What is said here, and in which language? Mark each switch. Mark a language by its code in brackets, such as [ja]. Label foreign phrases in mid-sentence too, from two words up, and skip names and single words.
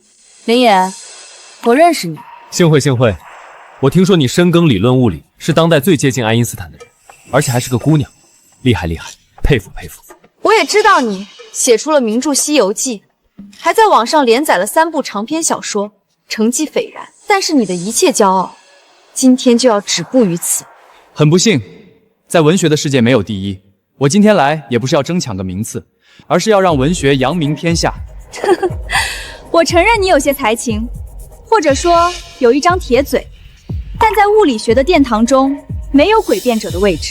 [zh] 林野，我認識你。幸會幸會，我聽說你深耕理論物理，是當代最接近愛因斯坦的人，而且還是個姑娘，厲害厲害，佩服佩服。我也知道你寫出了名著《西遊記》，還在網上連載了3部長篇小說，成績斐然。但是你的一切驕傲，今天就要止步於此。很不幸，在文學的世界沒有第一。我今天來也不是要爭搶個名次，而是要讓文學揚名天下。我承認你有些才情，或者說有一張鐵嘴，但在物理學的殿堂中，沒有詭辯者的位置。